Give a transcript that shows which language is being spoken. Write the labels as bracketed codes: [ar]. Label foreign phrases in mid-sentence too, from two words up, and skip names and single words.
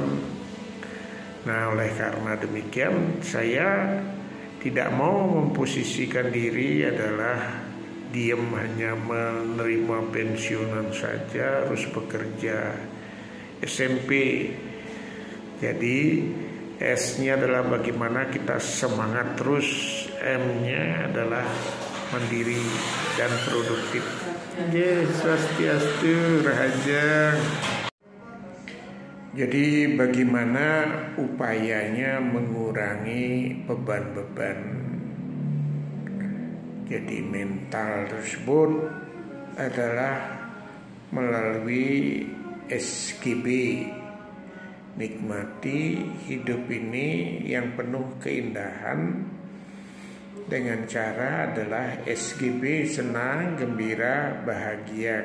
[id] Nah, oleh karena demikian, saya tidak mau memposisikan diri adalah diam hanya menerima pensiunan saja, harus bekerja. SMP. Jadi S-nya adalah bagaimana kita semangat terus, M-nya adalah mandiri dan produktif. [ban] Swastiastu, Rahaja. [id] Jadi bagaimana upayanya mengurangi beban-beban. Jadi mental tersebut adalah melalui SGB, nikmati hidup ini yang penuh keindahan dengan cara adalah SGB, senang, gembira, bahagia.